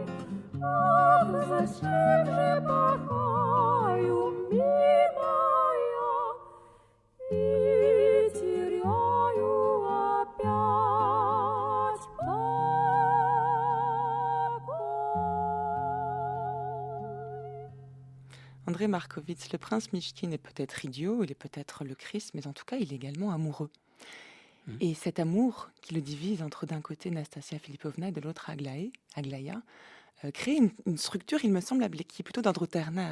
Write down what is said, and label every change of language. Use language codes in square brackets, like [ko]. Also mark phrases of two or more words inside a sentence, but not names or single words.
[ru] Ах, зачем же порхаю, милая, и теряю опять покой? [fr] André Markovitch, le prince Mychkine est peut-être idiot, il est peut-être le Christ, mais en tout cas, il est également amoureux. Et cet amour qui le divise entre d'un côté Nastasia Philippovna et de l'autre Aglaya, crée une structure, il me semble, qui est plutôt d'ordre ternaire.